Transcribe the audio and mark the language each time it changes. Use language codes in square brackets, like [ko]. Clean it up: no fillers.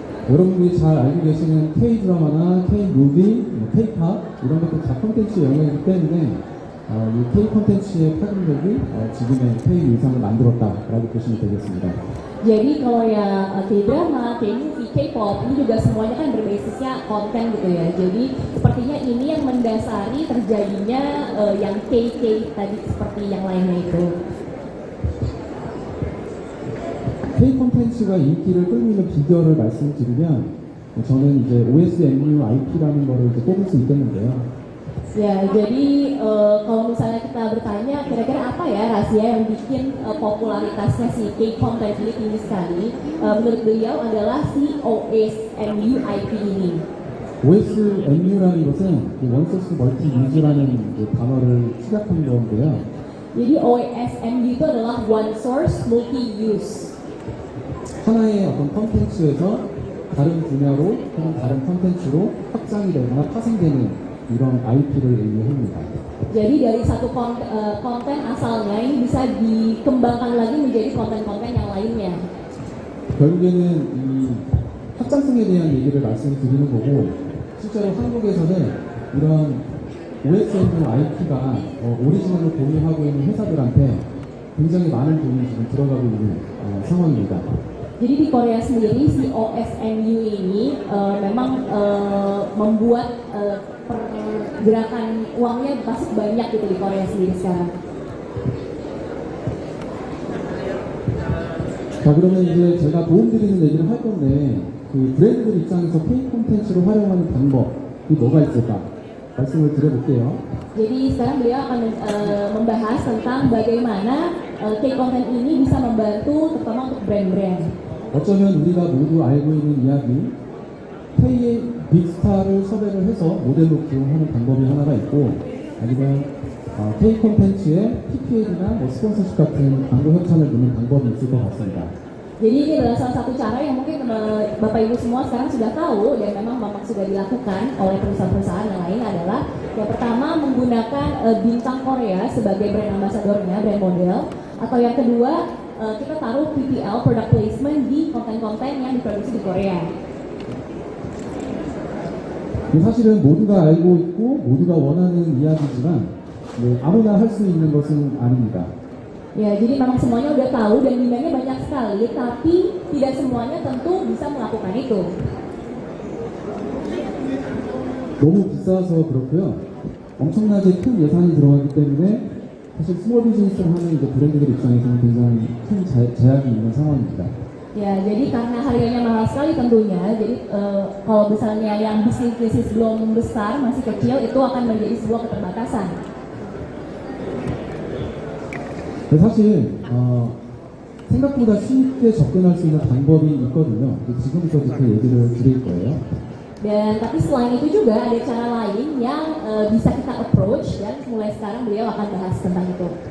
[ko] 여러분들이 잘 알고 계시는 K-드라마나 K-무비, K-팝 이런 것도 다 콘텐츠의 영역이기 때문에 이 K-콘텐츠의 파급력이 지금의 K-의상을 만들었다라고 보시면 되겠습니다. [id] Jadi kalau yang K-drama, K-movie, K-pop ini juga semuanya kan berbasisnya konten gitu ya. Jadi sepertinya ini yang mendasari terjadinya yang K tadi seperti yang lainnya itu. [ko] K-콘텐츠가 인기를 끌고 있는 비결을 말씀드리면 저는 이제 OSMU IP라는 거를 이제 뽑을 수 있겠는데요. [id] Ya, jadi kalau misalnya kita bertanya kira-kira apa ya rahasia yang bikin popularitasnya si K-content ini tinggi sekali, menurut beliau adalah si OSMU IP ini. [ko] OSMU라는 것은 원소스 멀티 유즈라는 단어를 축약한 건데요. [id] Jadi OSMU itu adalah one source multi use. [ko] 하나의 어떤 콘텐츠에서 다른 분야로 혹은 다른 콘텐츠로 확장이 되거나 파생되는 이런 IP를 의미합니다. [id] Jadi dari satu konten asalnya ini bisa dikembangkan lagi menjadi konten-konten yang lainnya. [ko] 결국에는 이 확장성에 대한 얘기를 말씀드리는 거고 실제로 한국에서는 이런 OSM IP가 오리지널을 공유하고 있는 회사들한테 굉장히 많은 돈이 지금 들어가고 있는 상황입니다. [id] Jadi di Korea sendiri si OSMU ini memang membuat pergerakan uangnya pasti banyak gitu di Korea sendiri sekarang. [ko] 자 그러면 이제 제가 도움드리는 얘기를 할 건데 그 브랜드들 입장에서 K 콘텐츠를 활용하는 방법이 뭐가 있을까 말씀을 드려볼게요. [id] Jadi sekarang beliau akan membahas tentang bagaimana K-content ini bisa membantu terutama untuk brand-brand. [ko] 어쩌면 우리가 모두 알고 있는 이야기 K의 빅스타를 섭외를 해서 모델로 기용하는 방법이 하나가 있고 아니면 K 콘텐츠에 PPL이나 스폰서십 같은 광고 협찬을 넣는 방법이 있을 것 같습니다. [id] Jadi ini adalah salah satu cara yang mungkin Bapak Ibu semua sekarang sudah tahu dan memang sudah dilakukan oleh perusahaan-perusahaan yang lain adalah yang pertama menggunakan bintang Korea sebagai brand ambassadornya, brand model, atau yang kedua kita taruh PPL, product placement di konten-konten yang diproduksi di Korea. [ko] 사실은 모두가 알고 있고 모두가 원하는 이야기지만 아무나 할 수 있는 것은 아닙니다. [id] Ya, jadi memang semuanya udah tahu dan demandnya banyak sekali, tapi tidak semuanya tentu bisa melakukan itu. [ko] 너무 비싸서 그렇고요. 엄청나게 큰 예산이 들어가기 때문에 사실 스몰 비즈니스를 하는 이제 브랜드들 입장에서는 굉장히 큰 제약이 있는 상황입니다. Ya, jadi karena harganya mahal sekali tentunya, jadi kalau misalnya yang bisnis belum besar, masih kecil, itu akan menjadi sebuah keterbatasan. 사실 생각보다 쉽게 접근할 수 있는 방법이 있거든요. 지금부터 그 얘기를 드릴 거예요. [id] Dan tapi selain itu juga ada cara lain yang bisa kita approach dan mulai sekarang beliau akan bahas tentang itu.